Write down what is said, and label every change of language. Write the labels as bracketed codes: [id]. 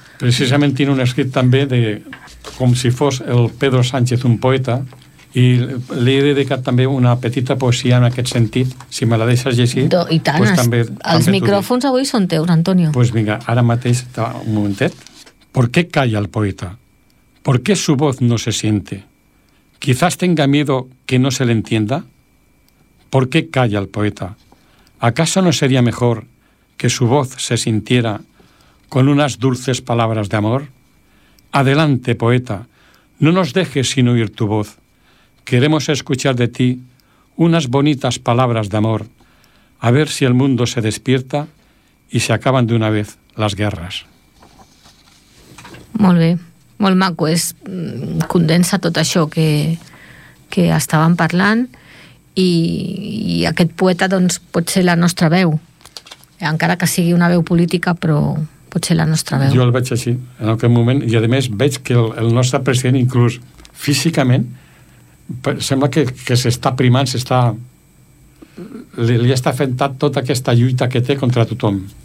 [ca] Precisament tinc un escrit també de com si fos el Pedro Sánchez un poeta, i li he dedicat també una petita poesia en aquest sentit, si me la deixes llegir. I tant, doncs també, els micròfons avui són teus, Antonio. Pues vinga, ara mateix, un momentet. [es] ¿Por qué calla el poeta? ¿Por qué su voz no se siente? ¿Quizás tenga miedo que no se le entienda? ¿Por qué calla el poeta? ¿Acaso no sería mejor que su voz se sintiera con unas dulces palabras de amor? Adelante, poeta, no nos dejes sin oír tu voz. Queremos escuchar de ti unas bonitas palabras de amor, a ver si el mundo se despierta y se acaban de una vez las guerras. [ca] Molt bé, molt maco, és, condensa tot això que estàvem parlant i aquest poeta doncs, pot ser la nostra veu, encara que sigui una veu política, però pot ser la nostra veu. Jo el veig així, en aquest moment, i a més veig que el nostre president, inclús físicament, sembla que s'està primant, li està afectant tota aquesta lluita que té contra tothom.